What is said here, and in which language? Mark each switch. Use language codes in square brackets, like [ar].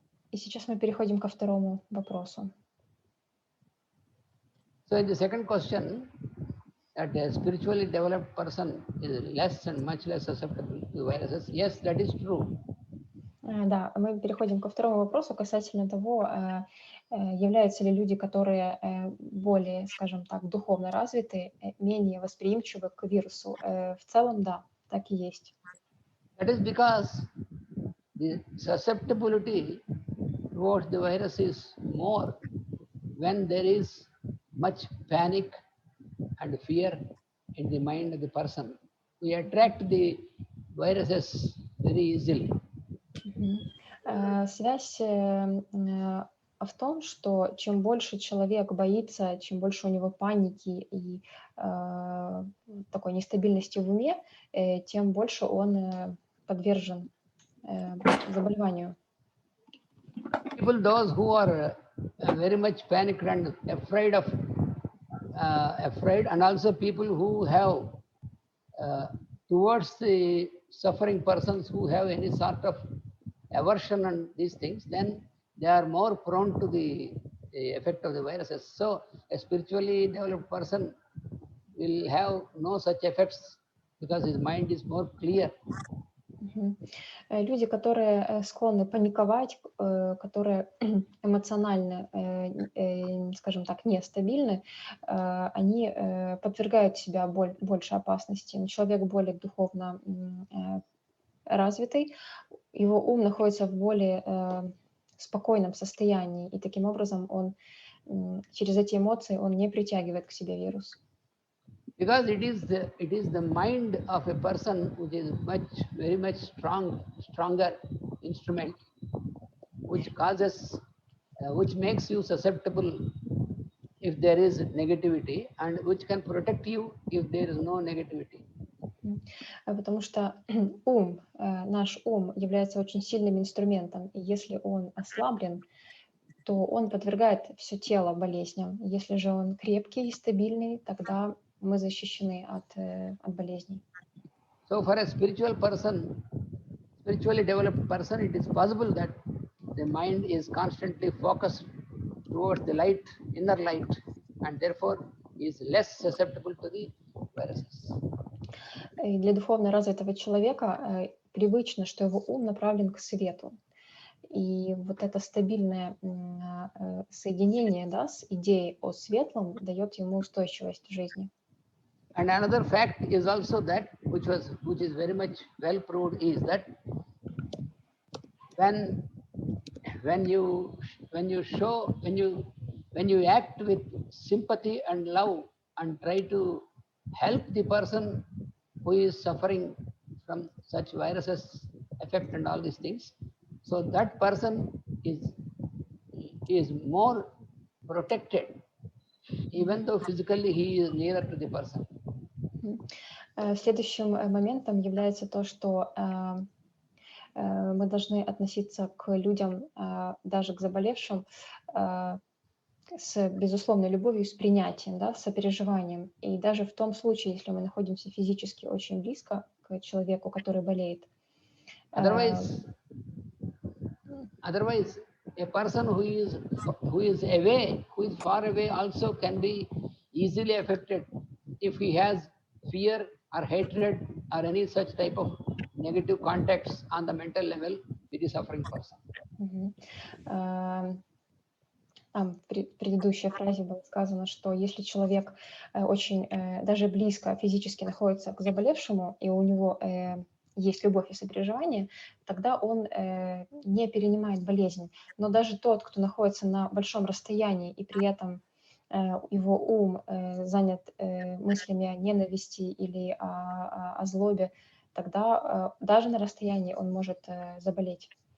[ru] И сейчас мы переходим ко второму вопросу. [en] So in the second question, that a spiritually developed person is less and much less susceptible to viruses. Yes, that is true. [ru] Да, мы переходим ко второму вопросу касательно того, являются ли люди, которые более, скажем так, духовно развиты, менее восприимчивы к вирусу. В целом, да, так и есть. [en] That is because the susceptibility towards the virus is more when there is much panic and fear in the mind of the person. We attract the viruses very easily. [ru] Связь в том, что чем больше человек боится, чем больше у него паники и такой нестабильности в уме, тем больше он подвержен заболеванию. [en] People, those who are very much panicked and afraid, and also people who have towards the suffering persons who have any sort of aversion and these things, then they are more prone to the effect of the viruses. So a spiritually developed person will have no such effects because his mind is more clear. [ru] Люди, которые склонны паниковать, которые эмоционально, скажем так, нестабильны, они подвергают себя больше опасности. Человек более духовно развитый, его ум находится в более спокойном состоянии, и таким образом он через эти эмоции он не притягивает к себе вирус. [en] Because it is the mind of a person which is very much stronger instrument, which makes you susceptible if there is negativity, and which can protect you if there is no negativity. [ru] Потому что наш ум является очень сильным инструментом, и если он ослаблен, то он подвергает все тело болезням. Если же он крепкий и стабильный, тогда мы защищены от болезней. [en] So for a spiritually developed person, it is possible that the mind is constantly focused towards the light, inner light, and therefore is less susceptible to the viruses. [ru] И для духовно развитого человека привычно, что его ум направлен к свету. И вот это стабильное соединение, да, с идеей о светлом дает ему устойчивость в жизни. [en] And another fact is also that, which is very much well proved, is that when you act with sympathy and love and try to help the person who is suffering from such viruses effect and all these things, so that person is more protected, even though physically he is nearer to the person. [ru] Следующим моментом является то, что мы должны относиться к людям, даже к заболевшим, с безусловной любовью, с принятием, да, с сопереживанием. И даже в том случае, если мы находимся физически очень близко к человеку, который болеет. [en] Otherwise, a person who is away, who is far away, also can be easily affected if he has fear or hatred or any such type of negative contacts on the mental level with the suffering person. [ru] В предыдущей фразе было сказано, что если человек очень даже близко физически находится к заболевшему, и у него есть любовь и сопереживание, тогда он не перенимает болезнь. Но даже тот, кто находится на большом расстоянии, и при этом его ум занят мыслями о ненависти или о злобе, тогда даже на расстоянии он может заболеть.